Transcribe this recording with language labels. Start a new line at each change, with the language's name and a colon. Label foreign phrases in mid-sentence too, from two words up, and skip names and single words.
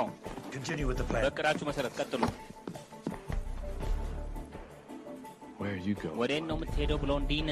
English: Continue with the plan.
Amharic: በቅራችሁ መሰረት ቀጥሉ።
English: Where are you going?
Amharic: ወዴት ነው የምትሄደው ብሎንዲን?